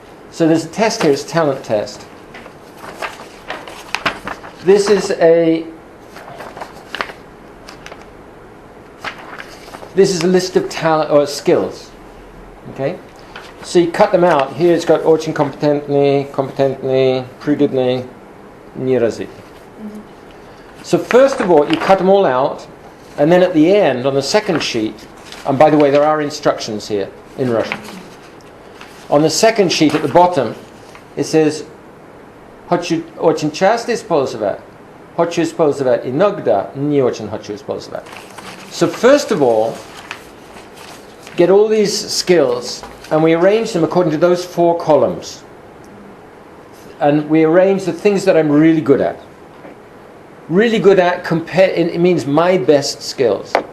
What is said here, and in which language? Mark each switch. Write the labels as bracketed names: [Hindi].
[English] So there's a test here, it's a talent test. This is a list of talent or skills. Okay? So you cut them out. Here it's got [Russian] очень компетентный, пригодный, неразвитый. [English] So first of all, you cut them all out, and then at the end, on the second sheet, and by the way, there are instructions here in Russian. On the second sheet at the bottom, it says, [Russian] хочу очень часто использовать, хочу использовать иногда, не очень хочу использовать. [English] So first of all, get all these skills, and we arrange them according to those 4 columns. And we arrange the things that I'm really good at. Really good at, it means my best skills.